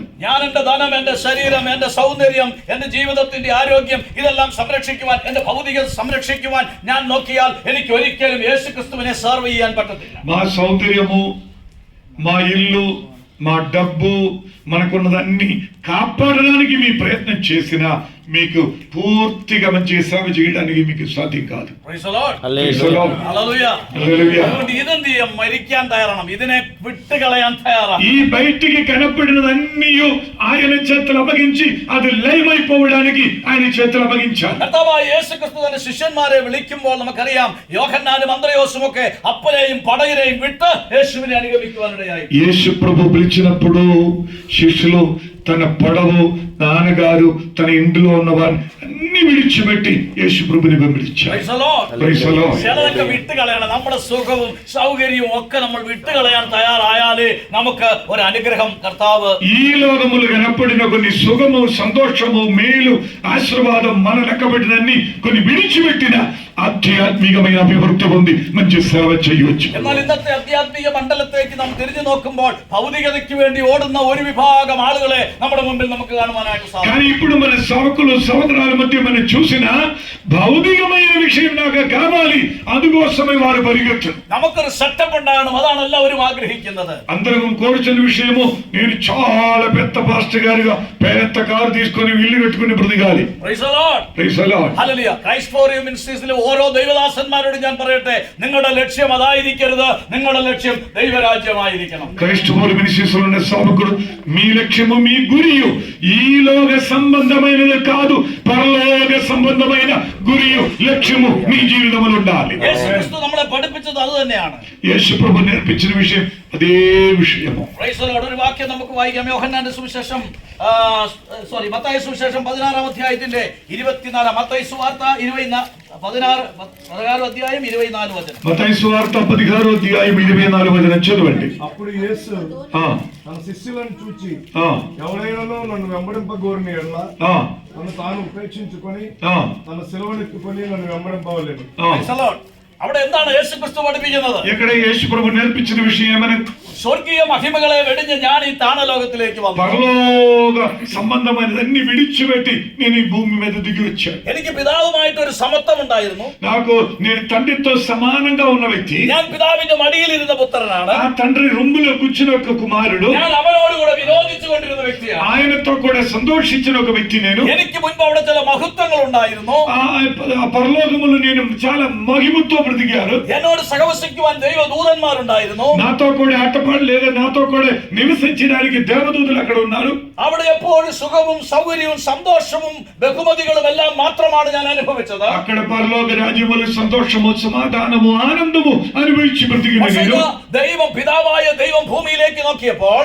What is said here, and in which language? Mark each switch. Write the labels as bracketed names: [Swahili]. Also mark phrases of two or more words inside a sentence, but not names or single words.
[Malayalam] ഞാൻ എന്റെ ധനം, എന്റെ ശരീരം, എന്റെ സൗന്ദര്യം, എന്റെ ജീവിതത്തിന്റെ ആരോഗ്യം ഇതെല്ലാം സംരക്ഷിക്കുവാൻ, എന്റെ ഭൗതിക സംരക്ഷിക്കുവാൻ ഞാൻ നോക്കിയാൽ എനിക്ക് ഒരിക്കലും యేసుక్రీస్తుവിനെ സെർവ് ചെയ്യാൻ പറ്റത്തില്ല. [Telugu] మా సౌందర్యము, మా ఇల్లు, మా డబ్బు, మనకున్నదన్నీ కాపాడడానికి మీ ప్రయత్నం చేసినా మీకు పూర్తిగా మంచిగా సేవ చేయడానికి మీకు సాధ్యం కాదు. [English] Praise the Lord. Hallelujah. Hallelujah. [Malayalam] അതുകൊണ്ട് ഇതെന്ത് ചെയ്യാം? മരിക്കാൻ തയ്യാറാണ്, ഇതിനെ വിട്ടുകളയാൻ തയ്യാറാണ്. [Telugu] ఈ బయటికి కనపడినదన్నీ ఆయన చేతులు అప్పగించి అది లయమైపోవడానికి ఆయన చేతులు అప్పగించాలి. [Malayalam] കർത്താവായ യേശുക്രിസ്തു തന്റെ ശിഷ്യന്മാരെ വിളിക്കുമ്പോൾ നമുക്കറിയാം യോഹന്നാനും അന്ത്രയോസും ഒക്കെ അപ്പനെയും പടകിനെയും വിട്ട് യേശുവിനെ അനുഗമിക്കുവാനിടയായി. [Telugu] యేసు ప్రభు పిలిచినప్పుడు శిష్యులు తన పడవు, నాన్నగారు, తన ఇంటిలో ఉన్నవారిని అన్ని విడిచిపెట్టి యేసు ప్రభుని వెంబడించారు. [English] Praise the Lord. Praise the Lord. [Malayalam] ചിലതൊക്കെ വിട്ടുകളയണം. നമ്മുടെ സുഖവും സൗകര്യവും ഒക്കെ നമ്മൾ വിട്ടുകളയാൻ തയ്യാറായാലേ നമുക്ക് ഒരു അനുഗ്രഹം കർത്താവ് [Telugu] ఈ లోకములు కనపడిన కొన్ని సుఖము, సంతోషము, మేలు, ఆశీర్వాదం మన లెక్కబడినన్ని కొన్ని విడిచిపెట్టిన ఆధ్యాత్మికమైన అభివృద్ధి పొంది మంచి సేవ చేయవచ్చు. [Malayalam] എന്നാൽ ഇന്നത്തെ ആധ്യാത്മിക മണ്ഡലത്തേക്ക് നാം തിരിഞ്ഞു നോക്കുമ്പോൾ ഭൗതികതയ്ക്ക് വേണ്ടി ഓടുന്ന ഒരു വിഭാഗം ആളുകളെ നമ്മുടെ മുമ്പിൽ നമുക്ക് കാണുവാനായിട്ട് സാധിക്കും. [Telugu] కానీ ఇప్పుడు మన సేవకులు సహోదరాల మధ్య మనం చూసిన భౌతికమైన విషయం నాకు కావాలి, అందుకోసమే వారు పరిగెత్తరు. [Malayalam] നമുക്കൊരു സെറ്റപ്പ് ഉണ്ടാകണം, അതാണ് എല്ലാവരും ആഗ്രഹിക്കുന്നത്. [Telugu] అందరం కోరుచున్న విషయము నేను చాలా పెద్ద పాస్టర్ గారిగా పెద్ద కారు తీసుకొని ఇల్లు కట్టుకుని బ్రతికాలి. [English] Praise the Lord. Praise the Lord. [Malayalam] ഹല്ലേലൂയ. ക്രൈസ്റ്റ് ഫോർ യു മിനിസ്ട്രീസിലെ ഓരോ ദൈവദാസന്മാരോടും ഞാൻ പറയട്ടെ, നിങ്ങളുടെ ലക്ഷ്യം അതായിരിക്കരുത്, നിങ്ങളുടെ ലക്ഷ്യം ദൈവരാജ്യമായിരിക്കണം. [Telugu] క్రైస్ట్ ఫోర్ మినిస్ట్రీస్ లో ఉన్న సేవకుడు మీ లక్ష్యము, మీ గురియు ఈ లోక సంబంధమైనది కాదు, పరలోక సంబంధమైన గురియు, లక్ష్యము మీ జీవితంలో ఉండాలి. [Malayalam] യേശുക്രിസ്തു നമ്മളെ പഠിപ്പിച്ചത് അത് തന്നെയാണ്. [Telugu] యేసు ప్రభు నేర్పించిన విషయం అదే విషయము. [English] Praise the Lord. [Malayalam] ഒരു വാക്യം നമുക്ക് വായിക്കാം. യോഹന്നാന്റെ സുവിശേഷം മത്തായി സുവിശേഷം 16-ാം അധ്യായത്തിന്റെ 24, മത്തായി സുവാർത്ത [Telugu] 16 అధ్యాయం 24 వచనం. మత్తయి సువార్త 16 అధ్యాయం 24 వచనం చదవండి. అప్పుడు యేసు తన శిష్యులను చూచి, ఎవరైనా నన్ను వెంబడింపగోరిన యెడల తను తాను ఉపేక్షించుకొని తన సిలువనెత్తుకొని నన్ను వెంబడింపవలెను. [English] Praise the Lord. [Malayalam] അവിടെ എന്താണ് യേശുക്രിസ്തു പഠിപ്പിക്കുന്നത്? [Telugu] ఇక్కడ యేసు ప్రభు నేర్పించిన విషయం ఏమని? [Malayalam] സ്വർഗീയ മഹിമകളെ വെടിഞ്ഞ് ഞാൻ ഈ താണലോകത്തിലേക്ക് വന്നു. [Telugu] పరలోక సంబంధమైనదన్ని విడిచిపెట్టి నేను ఈ భూమి మీద దిగి వచ్చాను. [Malayalam] എനിക്ക് പിതാവുമായിട്ട് ഒരു സമത്വം ഉണ്ടായിരുന്നു. [Telugu] నాకు నేను తండ్రితో సమానంగా ఉన్న వ్యక్తి. [Malayalam] ഞാൻ പിതാവിന്റെ മടിയിലിരുന്ന പുത്രനാണ്. [Telugu] ఆ తండ్రి రొమ్ములో కూర్చున్న ఒక కుమారుడు. [Malayalam] ഞാൻ അവനോട് കൂടെ വിരോധിച്ചു കൊണ്ടിരുന്ന വ്യക്തിയാണ്. [Telugu] ఆయనతో కూడా సంతోషించిన ఒక వ్యక్తి నేను. [Malayalam] എനിക്ക് മുൻപ് അവിടെ ചില മഹത്വങ്ങൾ ഉണ്ടായിരുന്നു. [Telugu] ఆ పరలోకములో నేను చాలా మహిమతో బ్రతికారు. [Malayalam] എന്നോട് സഹവസിക്കുവാൻ ദൈവദൂതന്മാരുണ്ടായിരുന്നു. [Telugu] నాతో కూడా ఆటపాడు లేదా నాతో కూడా నివసించడానికి దేవదూతలు అక్కడ ఉన్నారు. [Malayalam] അവിടെ എപ്പോഴും സുഖവും സൗകര്യവും സന്തോഷവും ബഹുമതികളും എല്ലാം മാത്രമാണ് ഞാൻ അനുഭവിച്ചത്. [Telugu] అక్కడ పరలోక రాజ్యములు సంతోషము, సమాధానము, ఆనందము అనుభవించి బ్రతికిన నేను. [Malayalam] ദൈവം പിതാവായ ദൈവം ഭൂമിയിലേക്ക് നോക്കിയപ്പോൾ